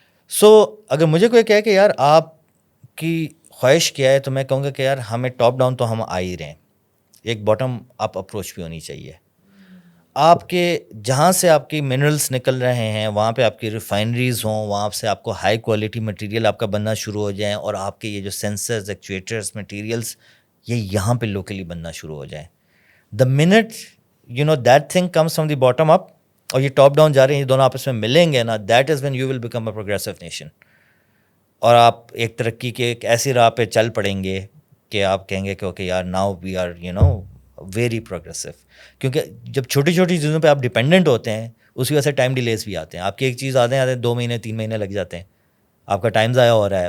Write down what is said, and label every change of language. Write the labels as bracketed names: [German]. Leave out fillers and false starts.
[Urdu] سو اگر مجھے کوئی کہے کہ یار آپ کی خواہش کیا ہے, تو میں کہوں گا کہ یار ہمیں ٹاپ ڈاؤن تو ہم آ ہی رہے ہیں, ایک باٹم اپ اپروچ بھی ہونی چاہیے. آپ کے جہاں سے آپ کی منرلس نکل رہے ہیں وہاں پہ آپ کی ریفائنریز ہوں, وہاں سے آپ کو ہائی کوالٹی مٹیریل آپ کا بننا شروع ہو جائیں, اور آپ کے یہ جو سینسرز, ایکچویٹرز, مٹیریلس یہ یہاں پہ لوکلی بننا شروع ہو جائیں. [English] The minute that thing comes from the bottom up, [Urdu] اور یہ ٹاپ ڈاؤن جا رہے ہیں, یہ دونوں آپس میں ملیں گے نا, [English] that is when you will become a progressive nation. [Urdu] اور آپ ایک ترقی کے ایک ایسی راہ پہ چل پڑیں گے کہ آپ کہیں گے کہ اوکے یار [English] Now we are very progressive. [Urdu] کیونکہ جب چھوٹی چھوٹی چیزوں پہ آپ ڈپینڈنٹ ہوتے ہیں اس کی وجہ سے ٹائم ڈیلیز بھی آتے ہیں. آپ کی ایک چیز آتے ہیں 2 مہینے 3 مہینے لگ جاتے ہیں, آپ کا ٹائم ضائع ہو رہا ہے.